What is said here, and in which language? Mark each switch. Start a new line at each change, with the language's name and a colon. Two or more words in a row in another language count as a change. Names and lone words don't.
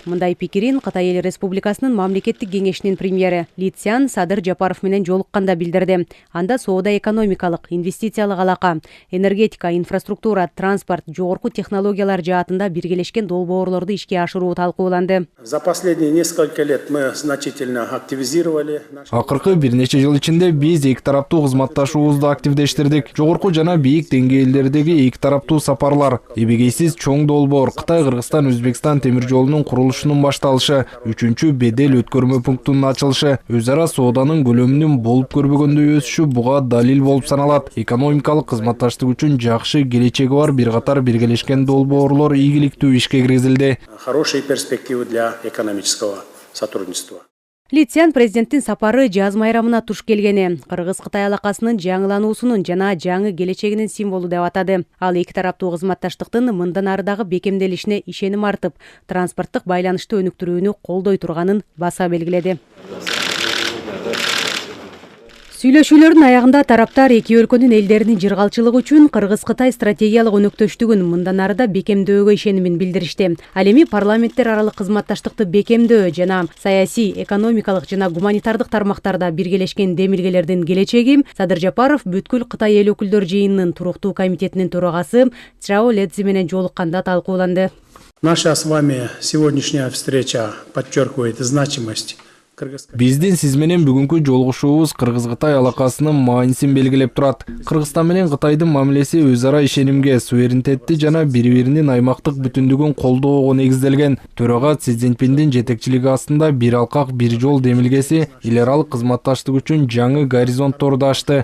Kyrgyz: Мындай пикирин Кытай Эл Республикасынын мамлекеттик кеңешинин премьери Ли Цзян Садыр Жапаров менен жолукканда билдирди. Анда соода экономикалык, инвестициялык алака, энергетика, инфраструктура, транспорт, жогорку технологиялар жаатында биргелешкен долбоорлорду ишке ашыруу талкууланды.
Russian: За последние несколько лет мы значительно активизировали.
Kyrgyz: Акыркы бир нече жыл ичинде биз эки тараптуу кызматташуубузду активдештирдик. Жогорку жана бийик деңгээлдердеги эки тараптуу сапарлар, эбегейсиз чоң долбоор, Кытай, Кыргызстан, Өзбекстан темир жолунун курулушунун башталышы, 3-бедел өткөрмө пунктунун ачылышы, өз ара сооданын көлөмүнүн болуп көрбөгөндөй өсүшү буга далил болуп саналат. Экономикалык кызматташтык үчүн жакшы келечеги бар бир катар биргелешкен долбоорлор ийгиликтүү ишке киргизилди.
Russian: Хорошие перспективы для экономического сотрудничества.
Kyrgyz: Ли Цзян президенттин сапары жаз майрамына туш келгени, Кыргыз-Кытай алакасынын жаңылануусунун жана жаңы келечегинин символу деп атады. Ал эки тараптуу кызматташтыктын мындан арыдагы бекемделишине ишеним артып, транспорттук байланышты өнүктүрүүнү колдой турганын баса белгиледи. Сүйлөшүүлөрдүн аягында тараптар эки өлкөнүн элдеринин жыргалчылыгы үчүн Кыргыз-Кытай стратегиялык өнөктөштүгүн мындан арыда бекемдөөгө ишенимин билдиришти. Ал эми парламенттер аралык кызматташтыкты бекемдөө жана саясий, экономикалык жана гуманитардык тармактарда биргелешкен демилгелердин келечеги Садыр Жапаров бүткүл Кытай эл өкүлдөр жыйынынын туруктуу комитетинин төрагасы Чжао Лэцзи менен жолукканда талкууланды.
Russian: Наша с вами сегодняшняя встреча подчеркивает значимость.
Kyrgyz: Биздин сиз менен бүгүнкү жолугушуубуз Кыргыз-Кытай алакасынын маанисин белгилеп турат. Кыргызстан менен Кытайдын мамилеси өз ара ишенимге, суверенитетти жана бири-биринин аймактык бүтүндүгүн колдоого негизделген. Төрага Си Цзиньпиндин жетекчилиги астында бир алкак, бир жол демилгеси эл аралык кызматташтык үчүн жаңы горизонтторду ачты.